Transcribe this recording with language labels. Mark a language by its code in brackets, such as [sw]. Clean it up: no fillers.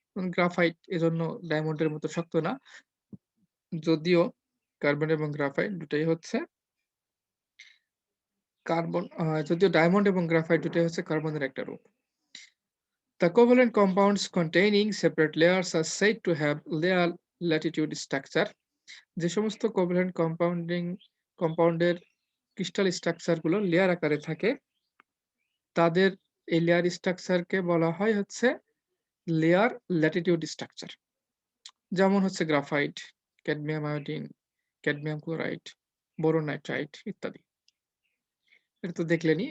[bn] যেমন গ্রাফাইট এজন্য ডায়মন্ডের মতো শক্ত না, যদিও কার্বন এবং গ্রাফাইট দুটাই হচ্ছে কার্বন যদিও ডায়মন্ড এবং গ্রাফাইট দুটাই হচ্ছে কার্বনের একটা রূপ। [en] The covalent compounds containing separate layers are said to have layer latitude structure. [bn] যে সমস্ত কোভালেন্ট কম্পাউন্ডের ক্রিস্টাল স্ট্রাকচার গুলো লেয়ার আকারে থাকে তাদের এই লেয়ার স্ট্রাকচারকে বলা হয় হচ্ছে লেয়ার ল্যাটিটিউড স্ট্রাকচার। যেমন হচ্ছে graphite, cadmium iodine, cadmium chloride, boron nitrite ইত্যাদি। এটা তো দেখলেনই।